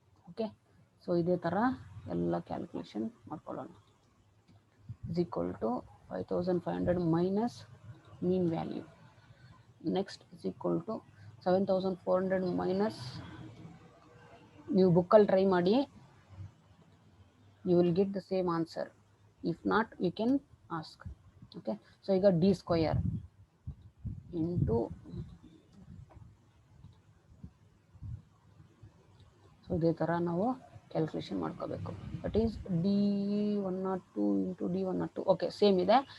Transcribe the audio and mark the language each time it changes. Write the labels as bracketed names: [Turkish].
[Kannada] Okay, so ಇದೇ ಥರ ಎಲ್ಲ ಕ್ಯಾಲ್ಕುಲೇಷನ್ ಮಾಡ್ಕೊಳ್ಳೋಣ. [English] Is equal to 5500 minus mean value. Next is equal to 7400 minus, [Kannada] ನೀವು ಬುಕ್ಕಲ್ಲಿ ಟ್ರೈ ಮಾಡಿ, [English] you will get the same answer. If not, you can ask. [Kannada] Okay, so ಈಗ [English] d square into, [Kannada] so ಇದೇ ಥರ ನಾವು ಕ್ಯಾಲ್ಕುಲೇಷನ್ ಮಾಡ್ಕೋಬೇಕು. [English] That is D102 into D102. Okay, same ಇದೆ.